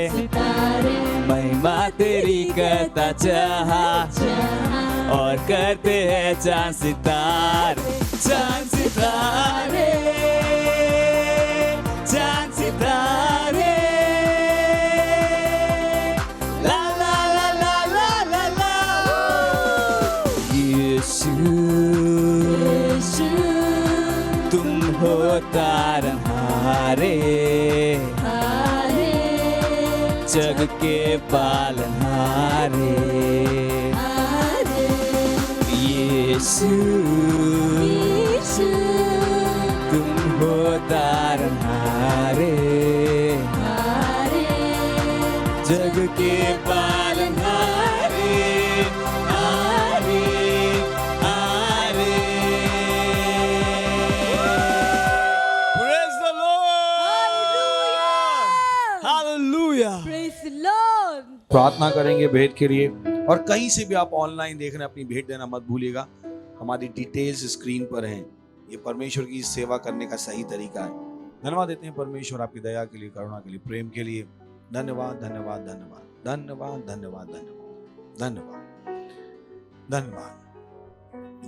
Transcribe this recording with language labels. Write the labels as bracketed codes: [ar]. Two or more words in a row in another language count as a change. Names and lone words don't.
[hi] महिमा तेरी करता जहाँ और करते हैं चांद सितारे। चांद सितारे, चांद सितारे, ला ला ला ला ला ला ला। यीशु तुम हो तारनहारे, जग के पालनहारे। यीशु तुम हो तारनहारे, जग के पालनहारे। हारे हारे। [en] Praise the Lord! Hallelujah! Praise the Lord. [hi] प्रार्थना करेंगे भेंट के लिए, और कहीं से भी आप ऑनलाइन देख रहे हैं अपनी भेंट देना मत भूलिएगा। हमारी डिटेल्स स्क्रीन पर हैं। ये परमेश्वर की सेवा करने का सही तरीका है। धन्यवाद देते हैं परमेश्वर आपकी दया के लिए, करुणा के लिए, प्रेम के लिए। धन्यवाद धन्यवाद धन्यवाद धन्यवाद धन्यवाद धन्यवाद धन्यवाद धन्यवाद।